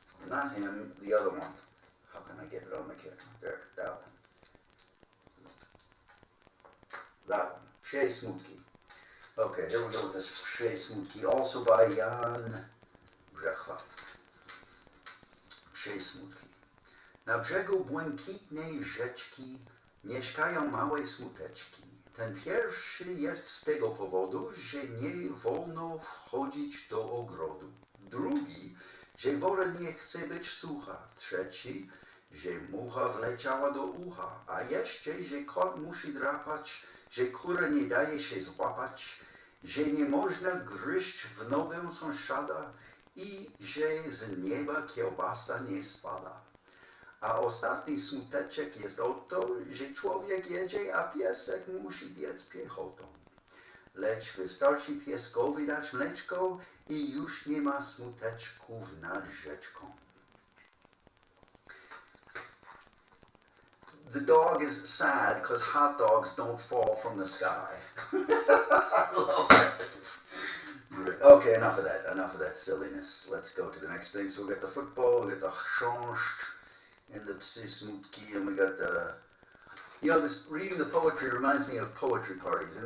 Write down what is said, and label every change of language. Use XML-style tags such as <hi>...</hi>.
<en>Not him, the other one. How can I get it on the camera? There, that one. That one. Psie Smutki. Okay, here we go with this Psie Smutki, also by Jan Brzechwa.</en> <pl>Psie Smutki. Na brzegu błękitnej rzeczki mieszkają małe smuteczki. Ten pierwszy jest z tego powodu, że nie wolno wchodzić do ogrodu. Drugi, że wora nie chce być sucha. Trzeci, że mucha wleciała do ucha. A jeszcze, że kot musi drapać, że kura nie daje się złapać, że nie można gryźć w nogę sąsiada i że z nieba kiełbasa nie spada. A ostatni smuteczek jest o to, że człowiek jedzie, a piesek musi biec piechotą. Lecz wystarczy pieskowi dać mleczko i już nie ma smuteczków nad rzeczką.</pl> <en>The dog is sad because hot dogs don't fall from the sky. I love that. Okay, enough of that silliness. Let's go to the next thing. So we got the football, we got the chrząszcz, and the Psie Smutki, and we got the, this reading the poetry reminds me of poetry parties.</en>